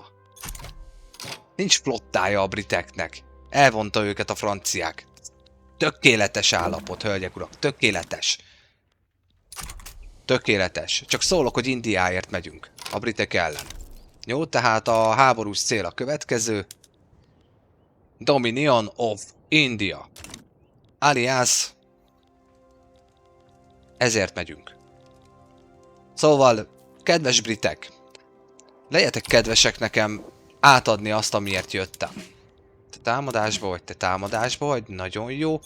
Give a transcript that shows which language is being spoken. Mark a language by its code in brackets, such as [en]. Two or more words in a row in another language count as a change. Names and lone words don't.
[hu] Nincs flottája a briteknek, elvonta őket a franciák. Tökéletes állapot, hölgyek urak, tökéletes. Tökéletes, csak szólok, hogy Indiáért megyünk, a britek ellen. Jó, tehát a háborús cél a következő. Dominion of India. Alias, ezért megyünk. Szóval, kedves britek, legyetek kedvesek nekem átadni azt, amiért jöttem. Te támadásba vagy, nagyon jó.